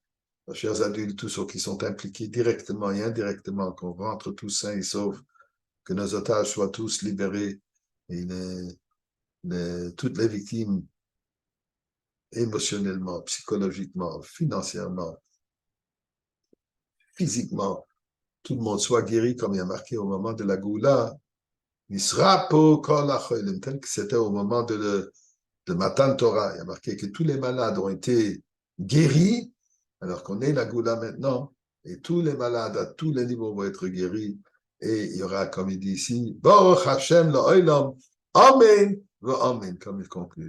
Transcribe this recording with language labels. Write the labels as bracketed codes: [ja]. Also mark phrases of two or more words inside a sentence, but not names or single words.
[fr] nos chers adultes, tous ceux qui sont impliqués directement et indirectement, qu'on rentre tous sains et saufs, que nos otages soient tous libérés et toutes les victimes émotionnellement, psychologiquement, financièrement, physiquement, tout le monde soit guéri, comme il y a marqué au moment de la Goula, [he] נתרפאו כל החולים, [fr] tel que c'était au moment de Matan Torah. Il y a marqué que tous les malades ont été guéris, alors qu'on est la Goula maintenant, et tous les malades à tous les niveaux vont être guéris. Et il y aura, comme il dit ici, [he] ברוך השם לעולם, אמן, אמן, [fr] comme il conclut.